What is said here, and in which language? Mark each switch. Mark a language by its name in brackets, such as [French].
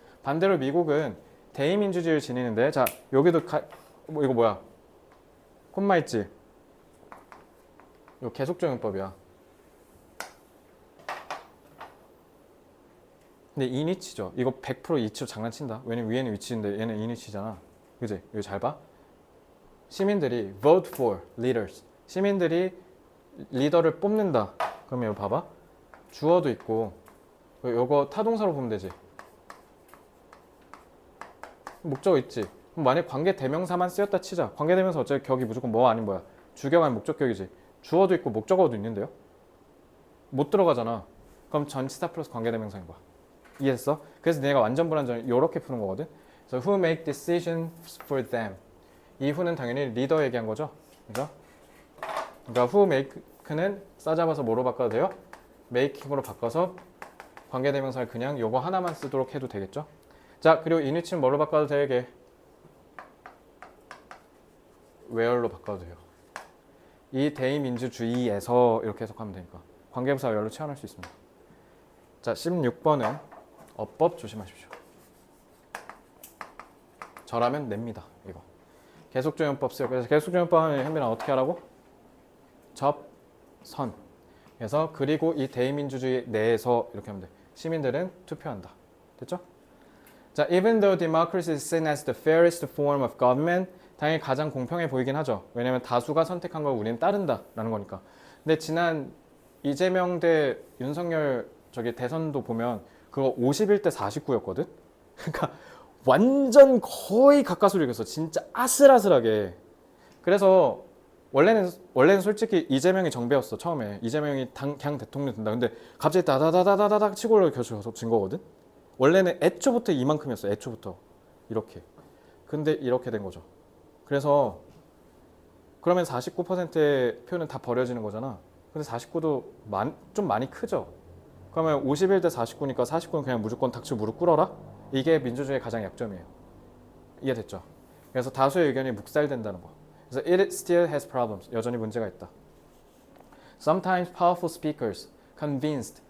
[Korean] 반대로 미국은 대의민주주의를 지니는데 자 여기도 뭐 이거 뭐야? 콤마 있지? 이거 계속적용법이야. 근데 인위치죠. 이거 100% 이치로 장난친다. 왜냐면 위에는 위치인데 얘는 인위치잖아. 그지? 이거 잘 봐. 시민들이 [English] vote for leaders. [Korean] 시민들이 리더를 뽑는다. 그러면 이거 봐봐. 주어도 있고 이거 타동사로 보면 되지. 목적어 있지. 그럼 만약 관계 대명사만 쓰였다 치자. 관계 대명사 어차피 격이 무조건 뭐 아닌 뭐야. 주격 아닌 목적격이지. 주어도 있고 목적어도 있는데요. 못 들어가잖아. 그럼 전치사 플러스 관계 대명사인 거야. 이해했어? 그래서 내가 완전 불완전 이렇게 푸는 거거든. 그래서 [English] who make decisions for them. [Korean] 이 who는 당연히 리더 얘기한 거죠. 그죠? 그러니까 who make는 싸잡아서 뭐로 바꿔도 돼요? making으로 바꿔서 관계대명사를 그냥 요거 하나만 쓰도록 해도 되겠죠? 자, 그리고 인위치는 뭐로 바꿔도 되게? where로 바꿔도 돼요. 이 대의민주주의에서 이렇게 해석하면 되니까 관계부사 where로 채워낼 수 있습니다. 자, 16번은 어법 조심하십시오. 저라면 냅니다. 이거. 계속조용법 쓰요. 그래서 계속조용법 하면 현빈아 어떻게 하라고? 접선. 그래서 그리고 이 대의민주주의 내에서 이렇게 하면 돼. 시민들은 투표한다. 됐죠? 자, [English] even though democracy is seen as the fairest form of government, [Korean] 당연히 가장 공평해 보이긴 하죠. 왜냐면 다수가 선택한 걸 우리는 따른다라는 거니까. 근데 지난 이재명 대 윤석열 저기 대선도 보면 그거 51대 49였거든. 그러니까 완전 거의 가까스로 이겼어. 진짜 아슬아슬하게. 그래서 원래는 솔직히 이재명이 정배였어. 처음에 이재명이 그냥 대통령 된다. 근데 갑자기 다다다다다닥 치고 올라 결승에서 진 거거든. 원래는 애초부터 이만큼이었어. 애초부터 이렇게. 근데 이렇게 된 거죠. 그래서 그러면 49%의 표는 다 버려지는 거잖아. 근데 49도 좀 많이 크죠. 그러면 51대 49니까 49는 그냥 무조건 닥치고 무릎 꿇어라? 이게 민주주의의 가장 약점이에요. 이해됐죠? 그래서 다수의 의견이 묵살된다는 거. 그래서 [English] it still has problems. [Korean] 여전히 문제가 있다. [English] Sometimes powerful speakers convinced.